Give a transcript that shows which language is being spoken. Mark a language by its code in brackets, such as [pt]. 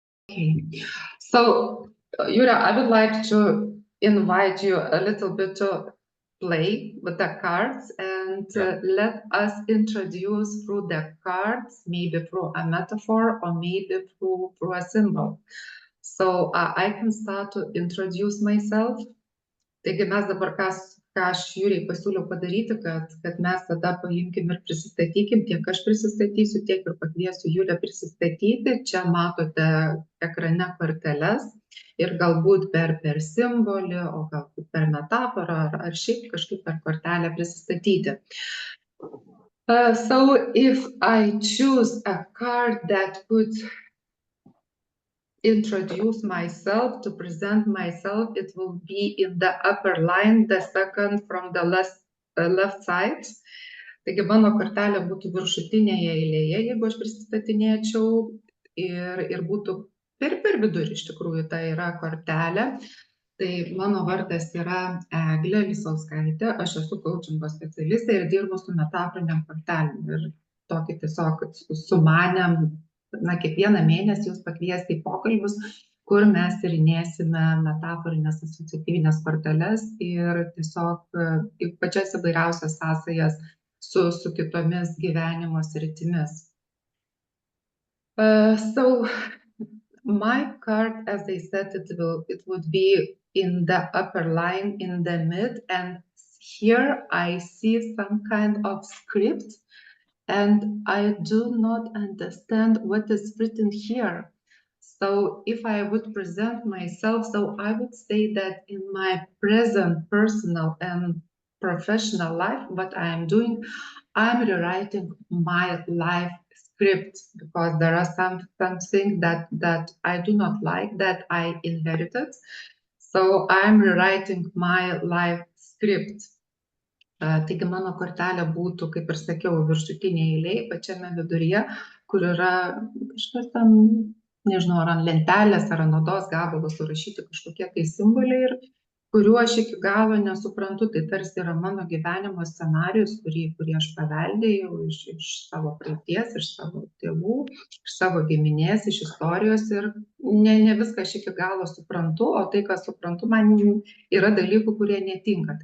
[en] Okay, so Yura, I would like to invite you a little bit to play with the cards and let us introduce through the cards, maybe through a metaphor or maybe through a symbol. So I can start to introduce myself. [lt] Taigi mes dabar, ką aš Jūriai pasiūliau padaryti, kad mes tada paimkim ir prisistatykim, tiek aš prisistatysiu, tiek ir pakviesiu Jūrę prisistatyti. Čia matote ekrane korteles ir galbūt per simbolį, o galbūt per metaforą ar šiaip kažkaip per kortelę prisistatyti. [en] So if I choose a card that could introduce myself, to present myself, it will be in the upper line, the second from the left side. [lt] Taigi mano kortelė būtų viršutinėje eilėje, jeigu aš prisistatinėčiau, ir būtų per vidurį, iš tikrųjų, tai yra kortelė. Tai mano vardas yra Eglė Lisauskaitė, aš esu coachingo specialistė ir dirbu su metaforiniam kortelėm. Ir tokį tiesiog sumanėm, kiekvieną mėnesį jūs pakviesti į pokalbius, kur mes tyrinėsime metaforinės asociatyvinės korteles ir tiesiog pačias įvairiausias sąsajas su kitomis gyvenimo sritimis. [en] So my card, as I said, it would be in the upper line, in the mid, and here I see some kind of script. And I do not understand what is written here. So if I would present myself, so I would say that in my present personal and professional life, what I am doing, I'm rewriting my life script because there are something that I do not like, that I inherited. So I'm rewriting my life script. [lt] Taigi mano kortelė būtų, kaip ir sakiau, viršutinėje eilėje, pačiame viduryje, kur yra kažkas ten, nežinau, ar ant lentelės, ar ant odos gabalo surašyti kažkokie tai simboliai, ir kuriuo aš iki galo nesuprantu. Tai tarsi yra mano gyvenimo scenarijus, kurį aš paveldėjau iš savo praeities, iš savo tėvų, iš savo giminės, iš istorijos, ir ne viską aš iki galo suprantu, o tai, ką suprantu, man yra dalykų, kurie netinka.